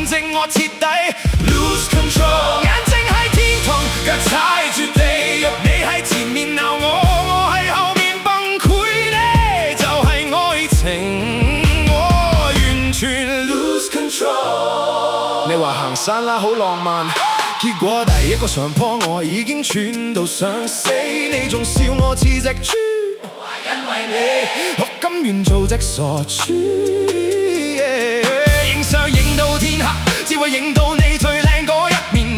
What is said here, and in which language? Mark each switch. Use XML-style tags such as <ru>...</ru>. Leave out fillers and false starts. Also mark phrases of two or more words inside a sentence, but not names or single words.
<yue>我徹底</yue> <en>lose control。</en> <yue>眼睛喺天堂，腳踩住地獄。你喺前面鬧我，我喺後面崩潰。呢就係愛情，我完全</yue> <en>lose control。</en> <yue>你話行山啦，好浪漫。結果第一個上坡，我已經喘到想死。你仲笑我似隻豬，因為你我甘願做隻傻豬。影相影到天黑，只會影到你最靚嗰一面。</yue>